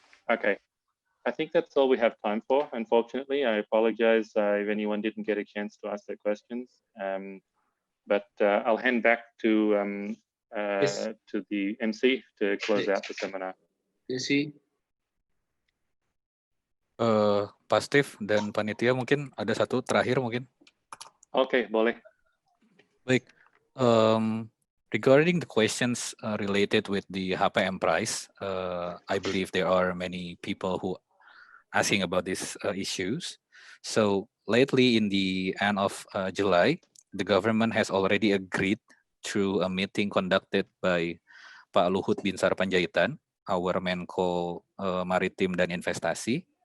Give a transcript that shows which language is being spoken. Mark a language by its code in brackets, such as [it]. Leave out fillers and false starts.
[en] Okay, I think that's all we have time for. Unfortunately, I apologize if anyone didn't get a chance to ask their questions. But I'll hand back to the MC to close out the seminar. [id] Sesi. Pak Steve dan panitia mungkin ada satu terakhir mungkin. Oke, boleh. Baik. [en] Regarding the questions related with the HPM price, I believe there are many people who asking about these issues. So lately, in the end of July, the government has already agreed through a meeting conducted by Pak Luhut Binsar Panjaitan, our Menko Maritim dan Investasi.